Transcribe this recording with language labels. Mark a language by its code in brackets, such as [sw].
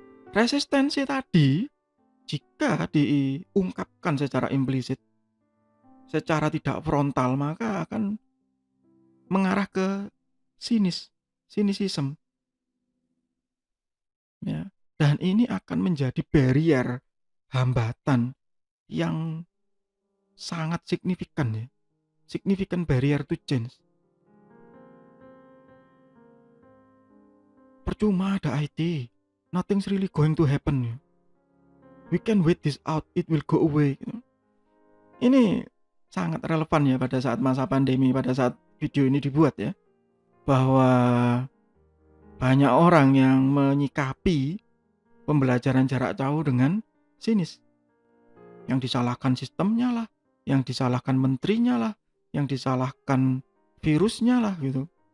[id] Resistensi tadi jika diungkapkan secara implisit, secara tidak frontal, maka akan mengarah ke sinisism. Ya. Dan ini akan menjadi barrier, hambatan yang sangat signifikan ya. [en] Significant barrier to change. [id] Percuma ada IT, [en] nothing's really going to happen ya. We can wait this out, it will go away. [id] Ini sangat relevan ya pada saat masa pandemi, pada saat video ini dibuat ya. Bahwa banyak orang yang menyikapi pembelajaran jarak jauh dengan sinis. Yang disalahkan sistemnya lah, yang disalahkan menterinya lah, yang disalahkan virusnya lah gitu.